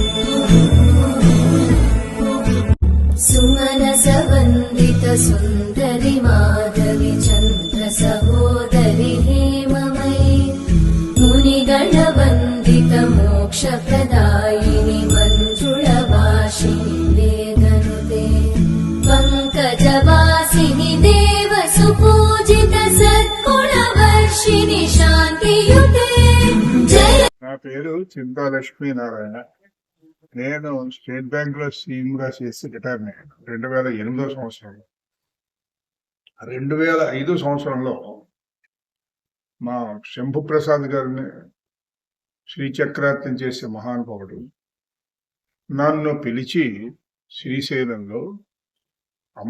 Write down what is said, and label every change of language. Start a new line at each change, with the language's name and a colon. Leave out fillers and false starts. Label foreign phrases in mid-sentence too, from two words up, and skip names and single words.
Sanskrit: सुमनसवन्दित सुन्दरि माधवि चन्द्र सहोदरि हेममयि मुनिगणवन्दित मोक्षप्रदायिनि मञ्जुळवासिनि वेदनुते पङ्कजवासिनि देव सुपूजित सद्गुणवर्षिणि शान्तियुते जय।
Telugu: నా పేరు చింతా లక్ష్మీనారాయణ. నేను స్టేట్ బ్యాంక్ లో సీఎం గా చేసి రిటైర్ అయ్యాను 2008 సంవత్సరంలో. 2005 సంవత్సరంలో మా శంభు ప్రసాద్ గారిని శ్రీచక్రార్తం చేసే మహానుభావుడు నన్ను పిలిచి శ్రీశైలంలో అమ్మ